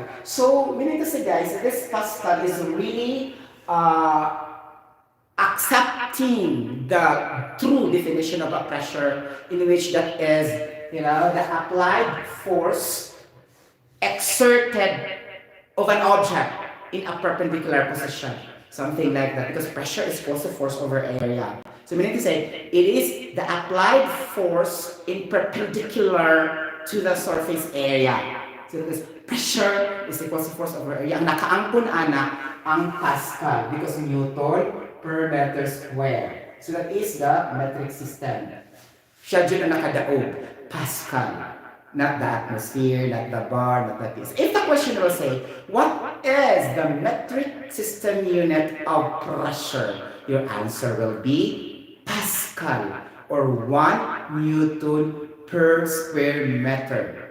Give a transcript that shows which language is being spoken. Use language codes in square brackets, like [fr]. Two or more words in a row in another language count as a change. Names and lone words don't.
[en] So, meaning to say guys, this Pascal is really accepting the true definition of a pressure, in which that is, the applied force exerted of an object in a perpendicular position. Something like that, because pressure is also force over area. So meaning to say, it is the applied force in perpendicular to the surface area. So this pressure is equal to force over area. [ceb] Ang nakaangkon ana ang Pascal because [en] Newton per meter square. So that is the metric system. [ceb] Siya dyan na nakadaog. Pascal. [en] Not the atmosphere, not the bar, not the piece. If the question will say, what is the metric system unit of pressure? Your answer will be Pascal, or 1 Newton per square meter.